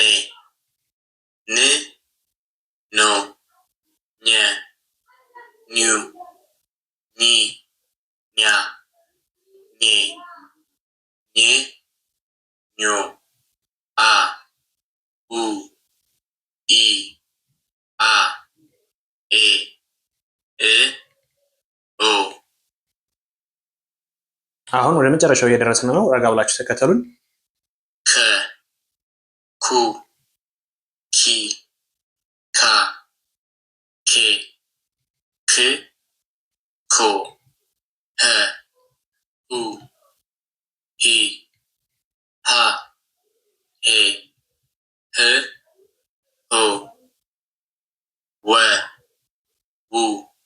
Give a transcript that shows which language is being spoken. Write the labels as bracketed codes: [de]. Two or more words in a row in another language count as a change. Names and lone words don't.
[am] ን፣ ኖ፣ ኘ፣ ኙ፣ ኚ፣ ኛ፣ ኜ፣ ኜ፣ ኞ፣ አ፣ ኡ፣ ኢ፣ አ፣ ኤ፣ እ፣ ኦ። አሁን ወደ መጨረሻው እየደረስን ነው። ረጋ ብላችሁ ተከተሉን። ከ፣ ኩ፣ ኪ፣ ካ፣ ኬ፣ ክ፣ ኮ፣ ሀ፣ ሁ፣ ሂ፣ ሃ፣ ሄ፣ ህ፣ ሆ፣ ወ፣ ው